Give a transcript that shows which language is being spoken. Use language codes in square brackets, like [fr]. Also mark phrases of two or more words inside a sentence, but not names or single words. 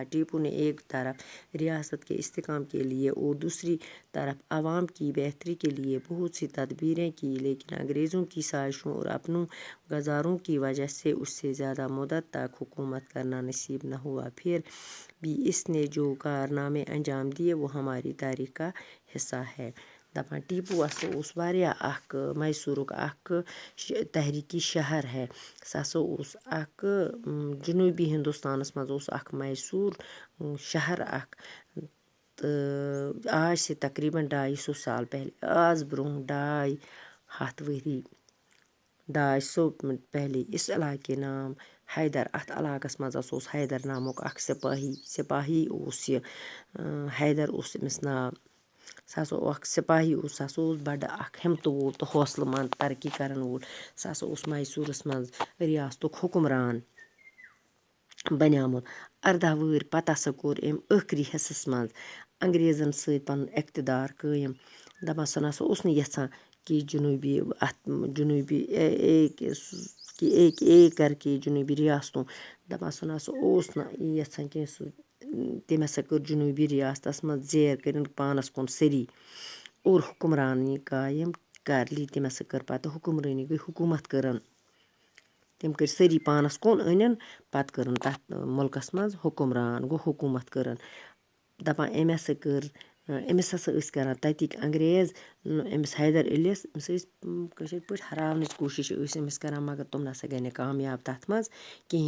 [ur] ٹیپو نے ایک طرف ریاست کے استحکام کے لیے اور دوسری طرف عوام کی بہتری کے لیے بہت سی تدبیریں کی، لیکن انگریزوں کی سازشوں اور اپنوں گزاروں کی وجہ سے اس سے زیادہ مدت تک حکومت کرنا نصیب نہ ہوا۔ پھر بھی اس نے جو کارنامے انجام دیے وہ ہماری تاریخ کا حصہ ہے۔ [ks] دپان ٹیپو ہسا اوس واریاہ اکھ میسورُک [ur] اکھ تحریکی شہر ہے۔ [ks] سُہ ہسا اوس اکھ جنوبی ہندوستانس منٛز اوس اکھ میسور شہر اکھ، تہٕ [ur] آج سے تقریباً 250 سال پہلے، [ks] آز برونٛہہ 250 ؤری 250 [ur] پہلے اس علاقہٕ کے نام [ks] حیدر، اتھ علاقس منٛز ہسا اوس حیدر نامُک اکھ سپاہی اوس یہِ حیدر اوس أمِس ناو۔ سُہ ہسا اکھ سپاہی اوس، سُہ ہسا اوس بڑٕ اکھ ہمتہٕ وول تہٕ حوصلہٕ منٛد ترقی کرن وول۔ سُہ ہسا اوس میسورس منٛز ریاستُک حُکمران بنیومُت۔ 18 وٕہٕرۍ پتہٕ ہسا کوٚر أمۍ ٲخری حصس منٛز انگریزن سۭتۍ پنُن اقتدار قٲیِم۔ دپان سُہ نسا اوس نہٕ یژھان [ur] کہ ایک کر کے جنوبی ریاستوں، [ks] دپان سُہ نسا اوس نہٕ یژھان کینٛہہ، سُہ تٔمۍ ہسا کٔر جنوبی ریاستس منٛز زیر کٔرِن پانس کُن سری [ur] اور حکمرانی قایِم کر لی۔ [ks] تٔمۍ ہسا کٔر پتہٕ حکمرٲنی، گٔے حکوٗمت کٔرٕن تٔمۍ کٔرۍ سٲری پانس کُن أنِن، پتہٕ کٔرٕن تتھ مُلکس منٛز حکمران، گوٚو حکوٗمت کٔرٕن۔ دپان أمۍ ہسا کٔر، أمِس ہسا ٲسۍ کران تتِکۍ انگریز أمِس حیدر علیَس، أمِس ٲسۍ کٲشِر پٲٹھۍ ہراونٕچ کوٗشش ٲسۍ أمِس کران، مگر تِم نسا گٔے نہٕ کامیاب تتھ منٛز کہیٖنۍ۔